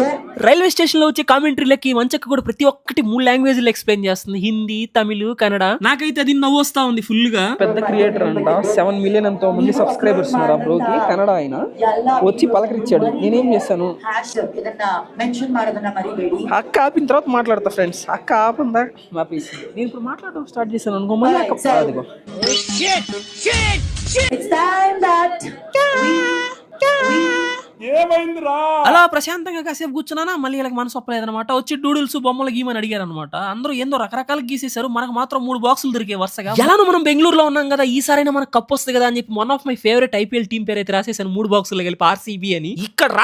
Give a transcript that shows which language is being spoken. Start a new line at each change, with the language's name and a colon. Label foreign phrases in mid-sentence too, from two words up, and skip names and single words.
Telugu: రైల్వే స్టేషన్ లో వచ్చే కామెంటరీలకి మంచక్క కూడా ప్రతి ఒక్కటి 3
English: languages explain
Telugu: చేస్తుంది. హిందీ, తమిళ్, కన్నడ. నాకైతే అది నవ్వు వస్తా ఉంది ఫుల్ గా. పెద్ద క్రియేటర్ అంట, 7 million ఎంతో మంది సబ్స్క్రైబర్స్ ఉన్నారు ఆ బ్రోకి. కన్నడ ఆయన వచ్చి పలకరించాడు. నేనేం చేశాను, హ్యాష్ ఏదన్నా మెన్షన్
Kannada: ಮಾಡೋದನ್ನ ಮರಿಬೇಡಿ.
Telugu: అక్క ఆపిన తర్వాత మాట్లాడతా ఫ్రెండ్స్. అక్క ఆపిందా ఆపేసి నేను ఇప్పుడు మాట్లాడడం స్టార్ట్ చేశాను అనుకో, మళ్ళీ అక్క అదిగో.
English: It's time that
Telugu: అలా ప్రశాంతంగా కాసేపు కూర్చున్నానా, మళ్ళీ వీళ్ళకి మనసు ఒప్పలేదనమాట. వచ్చి డూడుల్స్ బొమ్మలు గీమని అడిగారు అనమాట. అందరూ ఏందో రకరకాలు గీసేశారు. మనకు మాత్రం 3 బాక్సులు దొరికే వరుసగా. ఎలానో మనం బెంగళూరులో ఉన్నాం కదా, ఈసారైనా మనకు కప్ వస్తుంది కదా అని చెప్పి
English: one of my favorite IPL team
Telugu: పేరు అయితే రాసేసాను 3 బాక్సులు కలిపి, ఆర్సీబీ అని.